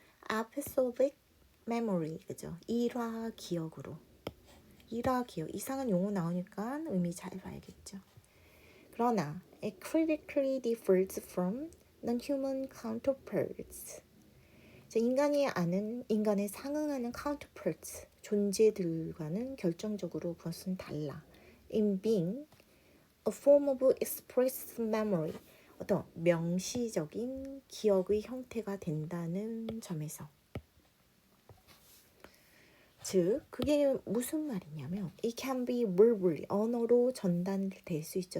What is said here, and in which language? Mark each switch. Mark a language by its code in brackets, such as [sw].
[en] episodic memory 그죠? [ko] 일화 기억으로. 일화 기억 이상한 용어 나오니까 의미 잘 봐야겠죠. 그러나 [en] it critically differs from non-human counterparts. [ko] 자, 인간이 아는 인간에 상응하는 counterparts 존재들과는 결정적으로 그것은 달라. [en] In being a form of expressed memory [ko] 어떤 명시적인 기억의 형태가 된다는 점에서 즉 그게 무슨 말이냐면 [en] it can be verbally [ko] 언어로 전달될 수 있죠.